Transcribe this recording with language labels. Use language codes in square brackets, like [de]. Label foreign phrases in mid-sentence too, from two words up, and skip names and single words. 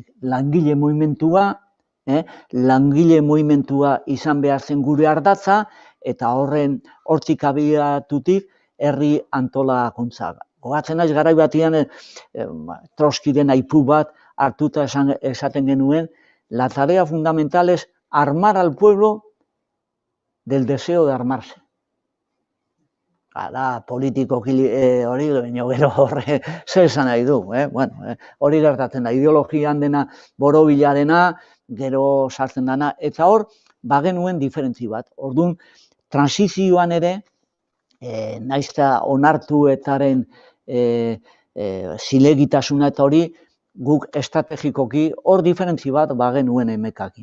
[eu] Langile mugimentua izan behar zen gure ardatza, eta hortik abiatutik herri antolakuntza. Gogatzen naiz garai batean Trotskiren aipu bat hartuta esaten genuen, [es] la tarea fundamental es armar al pueblo del deseo de armarse. [eu] Da, politikoki hori, baina gero horre zer esan nahi du. Hori gertatzen da, ideologian dena, borobila dena, gero sartzen dena, eta hor, bagenuen diferentzi bat. Orduan, transizioan ere, naizta onartu etaren zilegitasuna eta hori, guk estrategikoki hor diferentzi bat bagenuen emekakin.